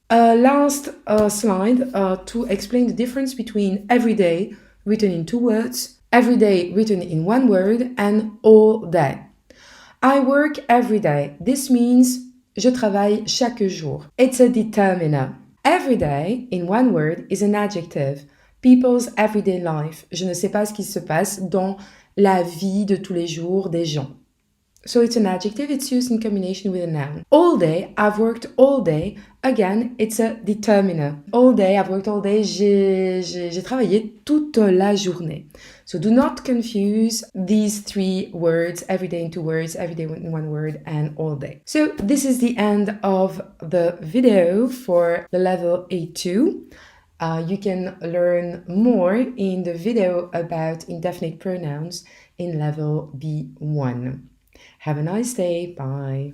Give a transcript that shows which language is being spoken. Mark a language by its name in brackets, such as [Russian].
[English] Last slide to explain the difference between everyday, written in 2 words, everyday, written in 1 word, and all day. I work every day. This means [French] je travaille chaque jour. [English] It's a determiner. Every day, in 1 word, is an adjective. People's everyday life. [French] Je ne sais pas ce qui se passe dans la vie de tous les jours des gens. [English] So it's an adjective, it's used in combination with a noun. All day, I've worked all day. Again, it's a determiner. All day, I've worked all day. [French] J'ai travaillé toute la journée. [English] So do not confuse these 3 words, every day in 2 words, every day in 1 word, and all day. So this is the end of the video for the level A2. You can learn more in the video about indefinite pronouns in level B1. Have a nice day. Bye.